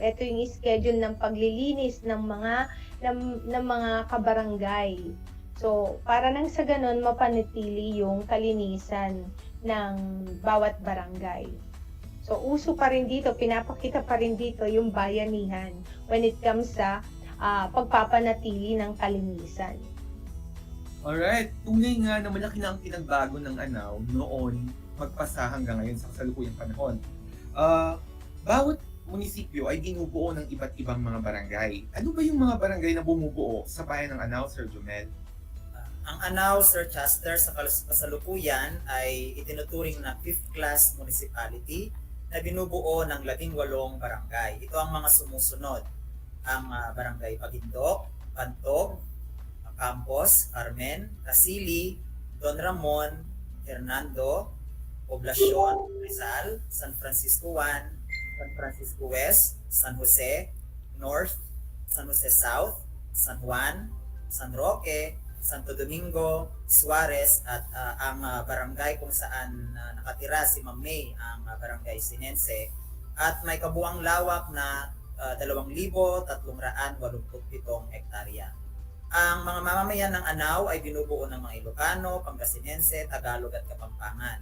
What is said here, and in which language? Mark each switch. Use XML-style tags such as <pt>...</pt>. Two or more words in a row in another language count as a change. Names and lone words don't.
<tl>Ito yung schedule ng paglilinis ng mga kabarangay. So, para nang sa ganun, mapanatili yung kalinisan ng bawat barangay. So, uso pa rin dito, pinapakita pa rin dito yung bayanihan</tl> <en>when it comes</en> <tl>sa pagpapanatili ng kalinisan. Alright, tunay nga na malaki na ang pinagbago ng Anao noon magpasa hanggang ngayon sa kasalukuyang panahon. Bawat munisipyo ay binubuo ng iba't ibang mga barangay. Ano ba yung mga barangay na bumubuo sa bayan ng Anao, Sir Jomel? Ang Anao, Sir Chester, sa kasalukuyan ay itinuturing na</tl> <en>5th class municipality</en> <tl>na binubuo ng 18 barangay. Ito ang mga sumusunod. Ang barangay Pagindok, Pantog, Campos, Carmen, Casili, Don Ramon, Hernando, Poblacion, Rizal, San Francisco 1, San Francisco West, San Jose, North, San Jose South, San Juan, San Roque, Santo Domingo, Suarez at ang barangay kung saan nakatira si Ma'am May, ang barangay Sinense, at may kabuang lawak na 2,387 hektarya. Ang mga mamamayan ng Anao ay binubuo ng mga Ilocano, Pangasinense, Tagalog at Kapampangan.</tl>